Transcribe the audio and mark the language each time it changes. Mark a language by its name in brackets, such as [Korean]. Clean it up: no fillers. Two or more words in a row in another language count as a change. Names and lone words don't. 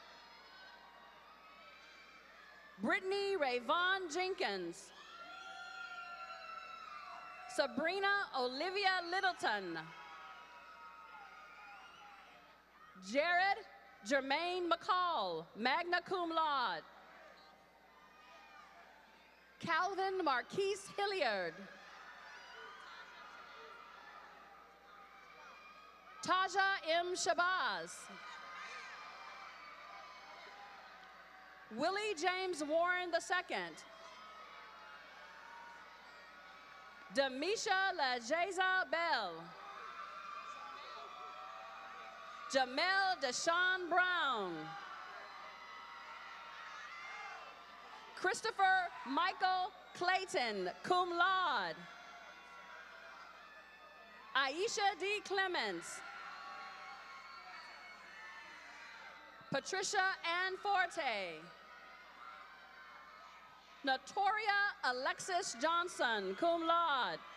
[English] Brittany Rayvon Jenkins. Sabrina Olivia Littleton. Jared Jermaine McCall, [Latin] magna cum laude. [English] Calvin Marquise Hilliard. Taja M. Shabazz. Willie James Warren II. Demisha Lajeza Bell. Jamel Deshaun Brown. Christopher Michael Clayton, [Latin] cum laude. [English] Aisha D. Clements. Patricia Ann Forte. Notoria Alexis Johnson, [Latin] cum laude.